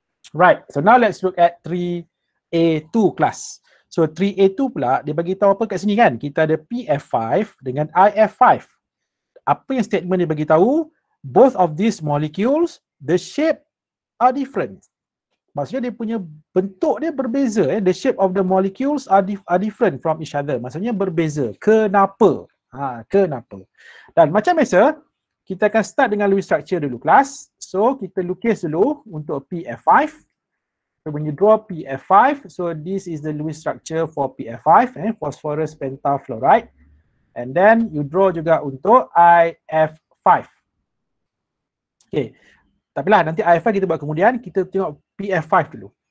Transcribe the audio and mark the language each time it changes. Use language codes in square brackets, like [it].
[en] Right, so now let's look at 3A2 class. [ms] So 3A2 pula dia bagi tahu apa kat sini kan? Kita ada PF5 dengan IF5. Apa yang statement dia bagi tahu? [en] Both of these molecules, the shape are different. [ms] Maksudnya dia punya bentuk dia berbeza. [en] The shape of the molecules are different from each other. [ms] Maksudnya berbeza. Kenapa? Kenapa? Dan macam biasa, kita akan start dengan Lewis structure dulu kelas. So kita lukis dulu untuk PF5. [en] So when you draw PF5, so this is the Lewis structure for PF5, phosphorus pentafluoride. And then you draw [ms] juga untuk IF5. Okay, tapi lah nanti IF5 kita buat kemudian, kita tengok PF5 dulu.